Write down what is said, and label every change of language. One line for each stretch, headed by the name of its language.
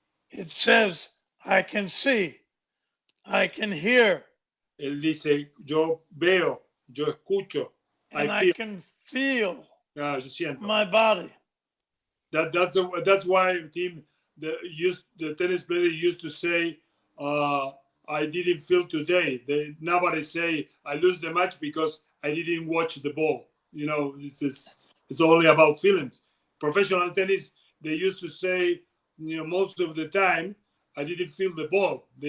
English: It says, I can see, I can hear.
Spanish: Él dice, yo veo, yo escucho.
English: And I can feel
Spanish: yo siento.
English: my body. That's why, Tim, the tennis player used to say, I didn't feel today. Nobody say, I lose the match because I didn't watch the ball. You know, it's only about feelings. Professional tennis, they used to say, you know, most of the time, I didn't feel the ball.